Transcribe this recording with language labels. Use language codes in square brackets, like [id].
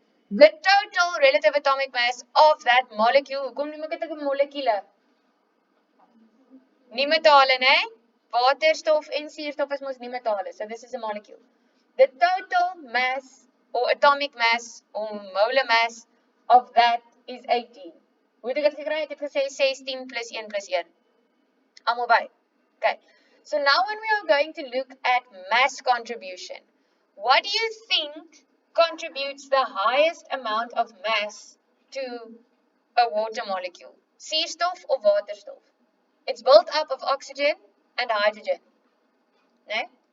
[en] The total relative atomic mass of that molecule, [af] hoekom noem ek dit 'n molekuule? Nie metale, né? Waterstof en suurstof is mos nie metale. [en] So this is a molecule. The total mass or atomic mass or molar mass of that is 18. [af] Hoe het ek dit gekry? Ek het gesê 16 plus 1 plus 1. Almal by. Okay. [en] So now when we are going to look at mass contribution, what do you think contributes the highest amount of mass to a water molecule? [af] Suurstof of waterstof? [en] It's built up of oxygen and hydrogen. Nee?